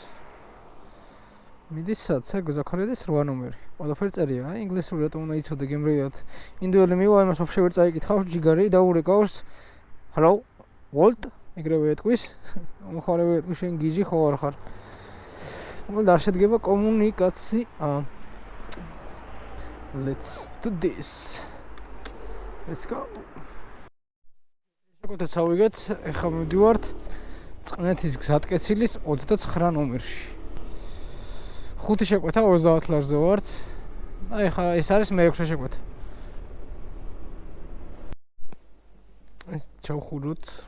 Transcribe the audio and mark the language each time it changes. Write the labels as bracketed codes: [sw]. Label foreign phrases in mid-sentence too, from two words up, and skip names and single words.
[ka] მიდის სად? ზაქარიაძის 8 ნომერი. ყველაფერი წერია, ინგლისური რატომ უნდა იცოდე გემრიელად. ინდოელი მივა იმას ვაფშე ვერ წაიკითხავს, ჯიგარი დაურეკავს. Hello, Walt, ეგრევე ეთქვის. მომხმარებელი ეთქვის შენ გიჟი ხო არ ხარ? მოგ არ შედგება კომუნიკაცია. [en] Let's do this. Let's go. [ka] შეკვეთაც ავიგეთ, ეხლა მივდივართ წყნეთის გზატკეცილის 29 ნომერში. 5 შეკვეთა 30 ლარზე ვართ. აი ხა ეს არის მე-6 შეკვეთა. ეს ჩავხუროთ.